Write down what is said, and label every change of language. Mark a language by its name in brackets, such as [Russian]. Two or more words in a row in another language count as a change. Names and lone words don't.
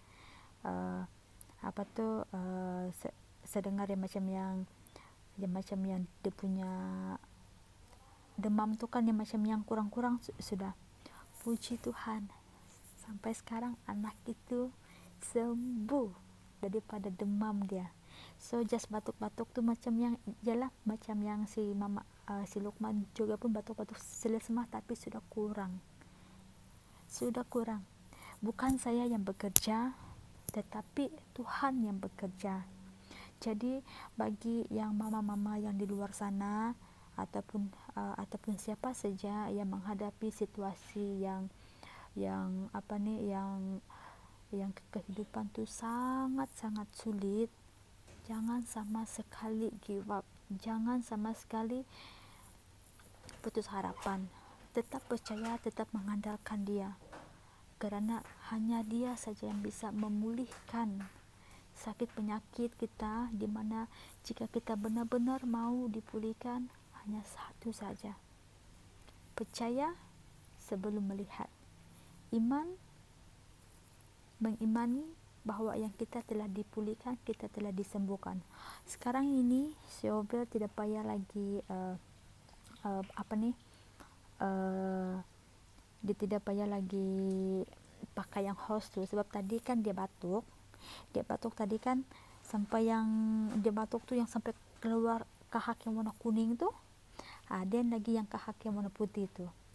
[Malay] Saya dengar yang macam yang dia punya demam tu kan yang macam yang kurang-kurang sudah. Puji Tuhan, sampai sekarang anak itu sembuh daripada demam dia. [English] So just [Malay] batuk-batuk tu macam yang macam yang si mama si Lukman juga pun batuk-batuk selesema, tapi sudah kurang. Bukan saya yang bekerja, tetapi Tuhan yang bekerja. Jadi bagi yang mama-mama yang di luar sana, ataupun siapa saja yang menghadapi situasi yang kehidupan tu sangat-sangat sulit, jangan sama sekali [English] give up, [Malay] jangan sama sekali putus harapan. Tetap percaya, tetap mengandalkan dia, kerana hanya dia saja yang bisa memulihkan sakit penyakit kita, di mana jika kita benar-benar mau dipulihkan, hanya satu saja: percaya sebelum melihat. Mengimani bahawa yang kita telah dipulihkan, kita telah disembuhkan. Sekarang ini Shobel tidak payah lagi dia tidak payah lagi pakai yang host tu, sebab tadi kan dia batuk tadi kan, sampai yang dia batuk tu yang sampai keluar kahak yang warna kuning tu, dan lagi yang kahak yang warna putih tu.